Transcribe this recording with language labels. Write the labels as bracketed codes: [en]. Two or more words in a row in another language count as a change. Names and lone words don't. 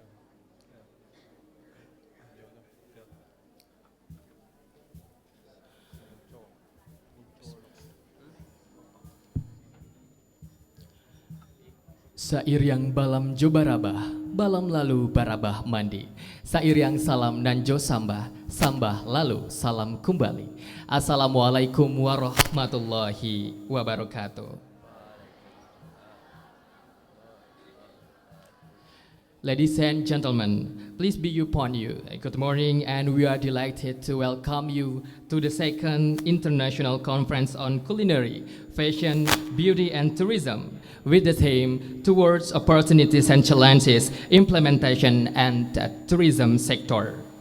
[min] Sair yang balam jo barabah, balam lalu barabah mandi. Sair yang salam nanjo sambah, sambah lalu salam kembali. [ar] السلام عليكم ورحمة الله وبركاته. [en] Ladies and gentlemen, please be upon you. Good morning, and we are delighted to welcome you to the second International Conference on Culinary, Fashion, Beauty and Tourism, with the theme Towards Opportunities and Challenges, Implementation and the Tourism Sector.